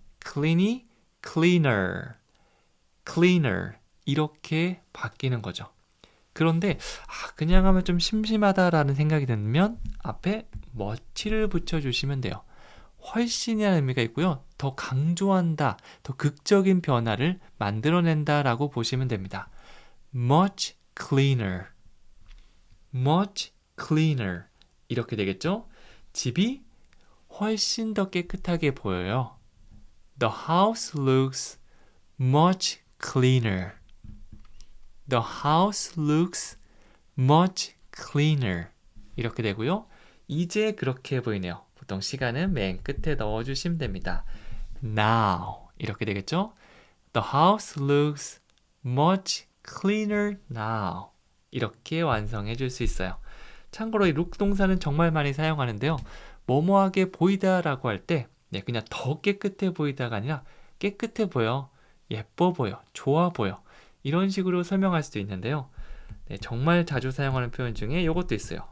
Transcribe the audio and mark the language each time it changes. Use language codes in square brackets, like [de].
[ko] clean이 [en] cleaner, cleaner [ko] 이렇게 바뀌는 거죠. 그런데 그냥 하면 좀 심심하다라는 생각이 들면 앞에 much를 붙여주시면 돼요. 훨씬이라는 의미가 있고요. 더 강조한다, 더 극적인 변화를 만들어낸다라고 보시면 됩니다. [en] much cleaner, much cleaner [ko] 이렇게 되겠죠? 집이 훨씬 더 깨끗하게 보여요. [en] The house looks much cleaner. The house looks much cleaner. [ko] 이렇게 되고요. 이제 그렇게 보이네요. 보통 시간은 맨 끝에 넣어주시면 됩니다. [en] Now [ko] 이렇게 되겠죠? [en] The house looks much cleaner now. [ko] 이렇게 완성해 줄 수 있어요. 참고로 이 look 동사는 정말 많이 사용하는데요. 뭐뭐하게 보이다라고 할 때 그냥 더 깨끗해 보이다가 아니라 깨끗해 보여, 예뻐 보여, 좋아 보여 이런 식으로 설명할 수도 있는데요. 정말 자주 사용하는 표현 중에 이것도 있어요.